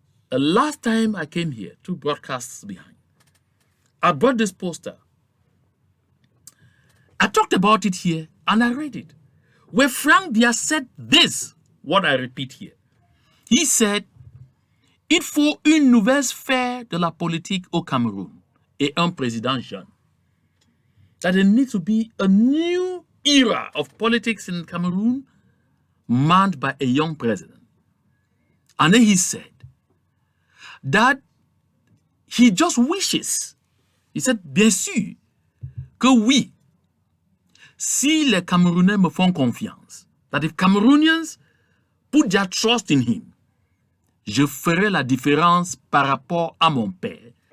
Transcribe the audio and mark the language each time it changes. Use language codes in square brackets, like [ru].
[en] The last time I came here, 2 broadcasts behind, I brought this poster. I talked about it here and I read it, where Frank Biya said this, what I repeat here. He said, [fr] il faut une nouvelle sphère de la politique au Cameroun et un président jeune. [en] That there needs to be a new era of politics in Cameroon manned by a young president. And then he said [fr] that he just wishes, he said, bien sûr, que oui, si les Camerounais me font confiance, [en] that if Cameroonians put their trust in him, [fr] je ferai la différence par rapport à mon père.